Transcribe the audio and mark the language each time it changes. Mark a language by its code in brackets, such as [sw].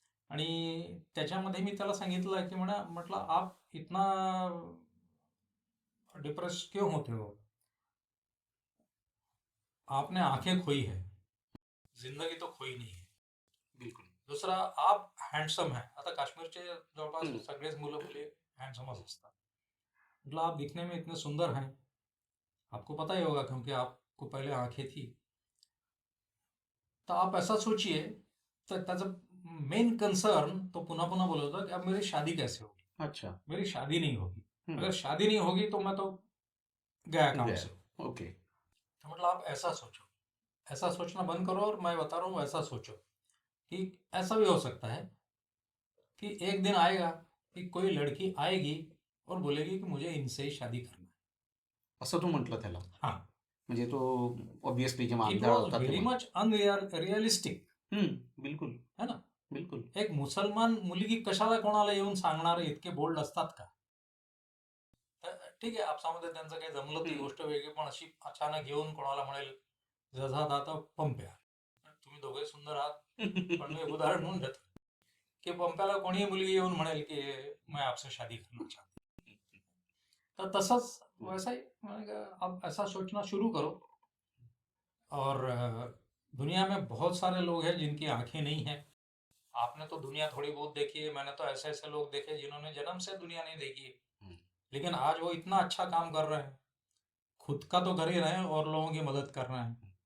[mr] आणि त्याच्यामध्ये मी त्याला सांगितलं की म्हटलं [hi] आप इतना डिप्रेस क्यों होते हो, आपने आंखें खोई है, जिंदगी तो खोई नहीं है. बिलकुल. दुसरा, आप हँडसम है. [mr] आता काश्मीरचे जवळपास सगळेच मुलं मुली हँडसमच असतात. [hi] मतलब आप दिखने में इतने सुंदर हैं, आपको पता ही होगा क्योंकि आपको पहले आंखें थी. तो आप ऐसा सोचिए. [mr] तर त्याचं मेन कंसर्न तो पुन्हा पुन्हा बोलत होता कि [hi] अब मेरी शादी कैसे होगी. अच्छा. मेरी शादी नहीं होगी. अगर शादी नहीं होगी तो मैं तो गया काम से. [en] Okay. [hi] तो मतलब आप ऐसा सोचो, ऐसा सोचना बंद करो, और मैं बता रहा हूँ ऐसा सोचो कि ऐसा भी हो सकता है कि एक दिन आएगा कि कोई लड़की आएगी और बोलेगी कि मुझे इनसे ही शादी करना है. [mr] असं तू म्हटलं त्याला. [hi] हाँ. [mr] म्हणजे तो ऑब्विसली जेव्हा [en] it [mr] आंधळा [en] was [mr] होता [en] very [mr] तेव्हा. [en] Much unrealistic. [hi] बिलकुल. है ना. बिलकुल. [mr] एक मुसलमान मुलगी कशाला कोणाला येऊन सांगणार, इतके बोल्ड असतात का. तर ठीक आहे, आपसामध्ये त्यांचं काही जमलं ती हम्म. गोष्ट वेगळी, पण अशी अचानक येऊन कोणाला म्हणेल जसा दाता पंप्या, तुम्ही दोघे सुंदर आहात, पण मी एक उदाहरण म्हणून देतो की पंप्याला कोणीही मुलगी येऊन म्हणेल की [hi] मैं आपसे शादी करना चाहती हूं. [mr] तर तसंच [hi] वैसा ही मैंने कहा अब ऐसा सोचना शुरू करो। और दुनिया में बहुत सारे लोग हैं जिनकी आंखें नहीं है। आपने तो दुनिया थोड़ी बहुत देखी है, मैंने तो ऐसे ऐसे लोग देखे जिन्होंने जन्म से दुनिया नहीं देखी है, हम्म. लेकिन आज वो इतना अच्छा काम कर रहे हैं, खुद का तो कर ही रहे हैं और लोगों की मदत कर रहे हैं।